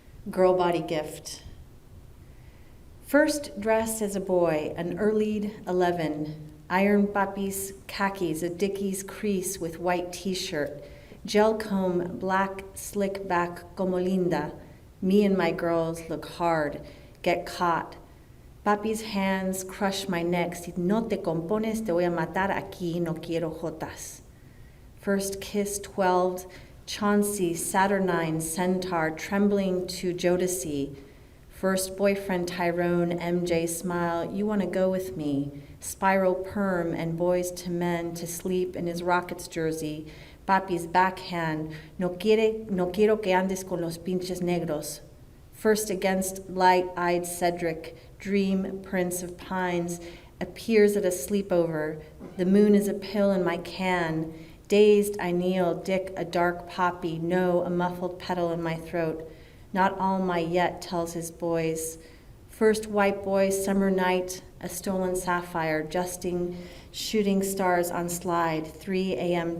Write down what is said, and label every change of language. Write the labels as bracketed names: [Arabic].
[English] Girl Body Gift. First dressed as a boy, an early 11, iron papi's khakis, a Dickies crease with white t-shirt, gel comb, black slick back [Spanish] como linda. [English] Me and my girls look hard, get caught. Papi's hands crush my neck. [Spanish] Si no te compones, te voy a matar aquí, no quiero jotas. [English] First kiss 12, Chauncey, Saturnine, Centaur, trembling to Jodeci. First boyfriend Tyrone, MJ smile, you want to go with me. Spiral perm and Boys to Men to sleep in his Rockets jersey. Papi's backhand, [Spanish] no quiero que andes con los pinches negros. [English] First against light-eyed Cedric, dream prince of pines, appears at a sleepover. The moon is a pill in my can. Dazed, I kneel, Dick, a dark poppy, no, a muffled petal in my throat. Not all my yet, tells his boys. First white boy, summer night, a stolen sapphire, shooting stars on slide, 3 a.m.